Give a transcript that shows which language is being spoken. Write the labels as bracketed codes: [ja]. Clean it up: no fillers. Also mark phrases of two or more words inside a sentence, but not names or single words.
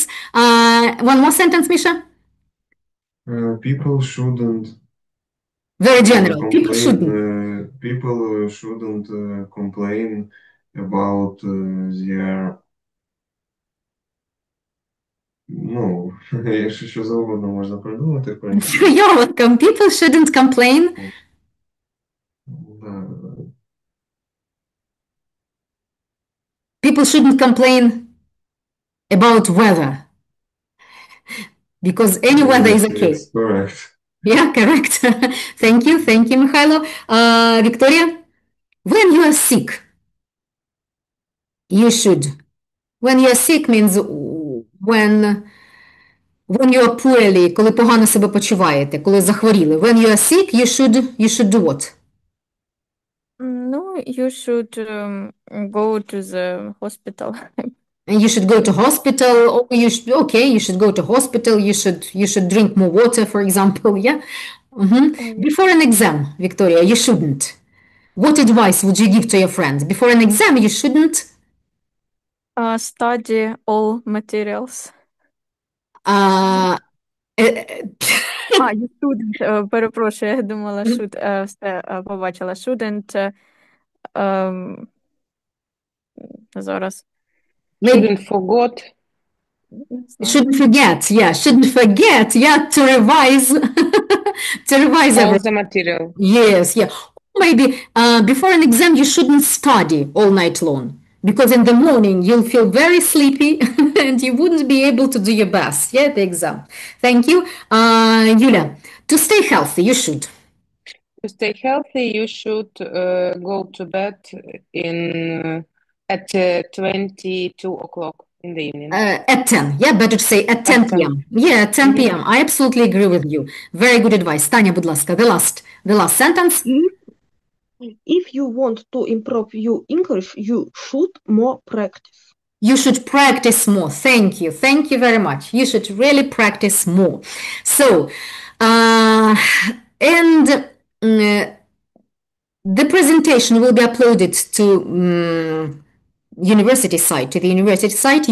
[en] One more sentence, Misha. People shouldn't. Very general. People shouldn't. People shouldn't complain about their [uk] Ну, якщо що завгодно можна придумати, в принципі. [en] You're welcome. People shouldn't complain. [ru] Да. [en] People shouldn't complain about weather because any weather is okay. It's correct. Yeah, correct. Thank you, Mikhailo. Victoria, when you are sick, you should. When you are sick means when you are poorly, [uk] коли погано себе почуваєте, коли захворіли. [en] When you are sick, you should do what? No, you should go to the hospital. And you should go to hospital, or you should go to hospital, you should drink more water, for example, yeah? Before an exam, Victoria, you shouldn't. What advice would you give to your friends? Before an exam, you shouldn't Study all materials. You shouldn't, [uk] перепрошую, я думала, все побачила. [en] Shouldn't, зараз. Shouldn't forget. Shouldn't forget, yeah, to revise, All everything. the material. Yes, yeah. Maybe before an exam, you shouldn't study all night long because in the morning you'll feel very sleepy and you wouldn't be able to do your best, yeah, the exam. Thank you. Yulia, to stay healthy, you should. To stay healthy, you should go to bed at 22 o'clock in the evening. At 10, yeah, better to say at 10 p.m. Yeah, at 10 p.m. I absolutely agree with you. Very good advice. Tanya, [uk] будь ласка, [en] the last sentence. If you want to improve your English, you should more practice. You should practice more. Thank you. Thank you very much. You should really practice more. So, the presentation will be uploaded to the university site.